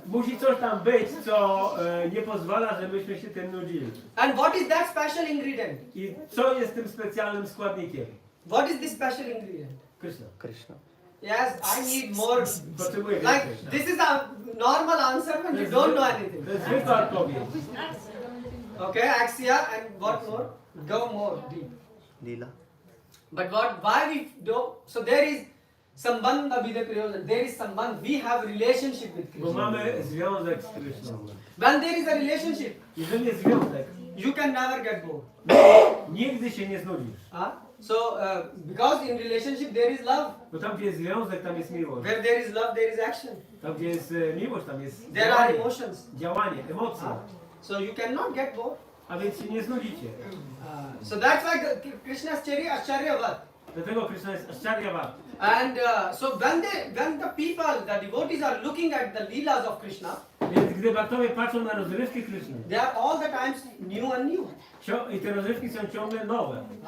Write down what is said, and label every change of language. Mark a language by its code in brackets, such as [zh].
[pl] Musi coś tam być, co nie pozwala, żebyśmy się tym nudzili. [en] And what is that special ingredient? [pl] I co jest tym specjalnym składnikiem? [en] What is this special ingredient? Krishna. [pl] Krishna. [en] Yes, I need more. [pl] Potrzebuję [en] Like [pl] więcej. [en] this is a normal answer when you don't know anything. [pl] To jest zwykła odpowiedź. [en] Okay, axia and what more? Go more deep. Leela. But why we don't? So there is sambandha with the Krishna. There is sambandh. We have relationship with [pl] Bo [en] Krishna. [pl] mamy związek z Krishną. [en] When there is a relationship, [pl] Jeżeli jest związek, [en] you can never get bored. [pl] nigdy się nie znudzisz. [en] So because in relationship there is love. [pl] Bo tam, gdzie jest związek, tam jest miłość. [en] Where there is love, there is action. [pl] Tam, gdzie jest miłość, tam jest [en] There are emotions. [pl] działanie, emocje. [en] So you cannot get bored. [pl] A więc się nie znudzicie. [en] So that's why Krishna's Acharya Vat. [pl] Dlatego Krishna jest Ascharyavat. [en] And so when the people, the devotees are looking at the leelas of Krishna, [pl] Więc gdy bhaktowie patrzą na rozrywki Krishny, [en] they are all the times new and new. [pl] i te rozrywki są ciągle nowe.